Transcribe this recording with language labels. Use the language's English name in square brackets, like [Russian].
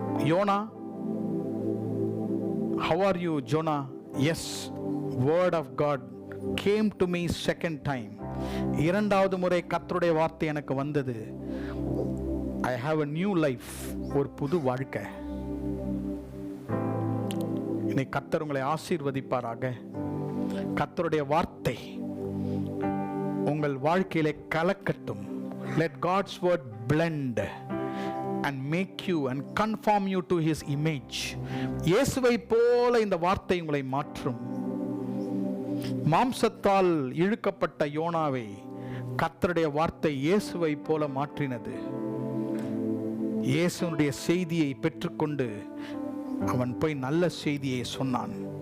[Tamil] YONO, [English] how are you Jonah? Yes, word of God came to me second time. [Tamil] இரண்டாவது முறை கர்த்தருடைய வார்த்தை எனக்கு வந்தது. [English] I have a new life, [Tamil] ஒரு புது வாழ்க்கை. இன்னைக்கு கர்த்தர் உங்களை ஆசீர்வதிப்பாராக. கர்த்தருடைய வார்த்தை உங்கள் வாழ்க்கையிலே கலக்கட்டும். [English] Let God's word blend and make you and conform you to his image. [Tamil] இயேசுவை போல இந்த வார்த்தை உங்களை மாற்றும். மாம்சத்தால் இழுக்கப்பட்ட யோனாவை கர்த்தருடைய வார்த்தை இயேசுவை போல மாற்றினது. இயேசுனுடைய செய்தியை பெற்றுக்கொண்டு அவன் போய் நல்ல செய்தியை சொன்னான்.